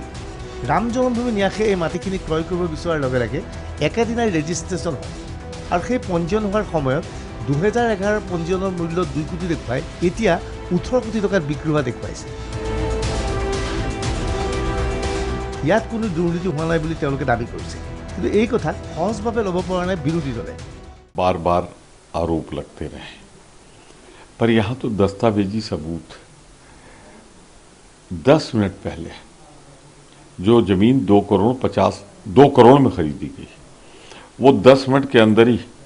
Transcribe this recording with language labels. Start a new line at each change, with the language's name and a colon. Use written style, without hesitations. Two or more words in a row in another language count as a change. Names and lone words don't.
Assamese: ৰাম জন্মভূমি ন্যাসে এই মাটিখিনি ক্ৰয় কৰিব বিচৰাৰ লগে লগে একেদিনাই ৰেজিষ্ট্ৰেশ্যন হয় আৰু সেই পঞ্জীয়ন হোৱাৰ সময়ত 2011ৰ পঞ্জীয়নৰ মূল্য 2 কোটি দেখুৱাই এতিয়া 18 কোটি টকাত বিক্ৰী হোৱা দেখুৱাইছে। ইয়াত কোনো দুৰ্নীতি হোৱা নাই বুলি তেওঁলোকে দাবী কৰিছে, কিন্তু এই কথা সহজভাৱে ল'ব পৰা নাই বিৰোধী দলে।
Hindi: बार बार आरोप लगते रहे, पर यहाँ तो दस्तावेजी सबूत 10 मिनट पहले जो जमीन 2 करोड़ में खरीदी गई, वो 10 मिनट के अंदर ही